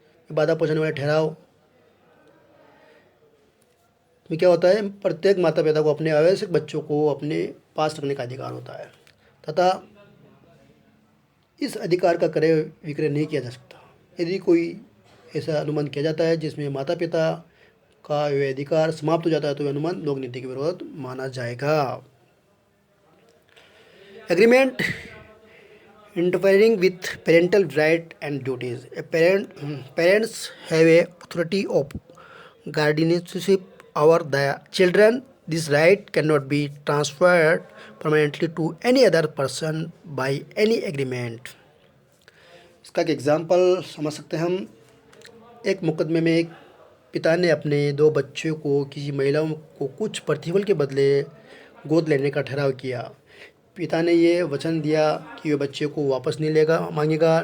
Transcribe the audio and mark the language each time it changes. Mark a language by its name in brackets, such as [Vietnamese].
[Hindi] बाधा पहुंचाने वाले ठहराव में क्या होता है, प्रत्येक माता पिता को अपने आवश्यक बच्चों को अपने पास रखने का अधिकार होता है तथा इस अधिकार का क्रय विक्रय नहीं किया जा सकता। यदि कोई ऐसा अनुबंध किया जाता है जिसमें माता पिता का यह अधिकार समाप्त हो जाता है तो यह अनुबंध लोक नीति के विरोध माना जाएगा। [English] Agreement interfering with parental right and duties. Parents have a authority of guardianship over the children. This right cannot be transferred permanently to any other person by any agreement. [Hindi] इसका एक एग्जाम्पल समझ सकते हैं हम। एक मुकदमे में एक पिता ने अपने 2 बच्चों को किसी महिलाओं को कुछ प्रतिफल के बदले गोद लेने का ठहराव किया। पिता ने ये वचन दिया कि वह बच्चे को वापस नहीं मांगेगा।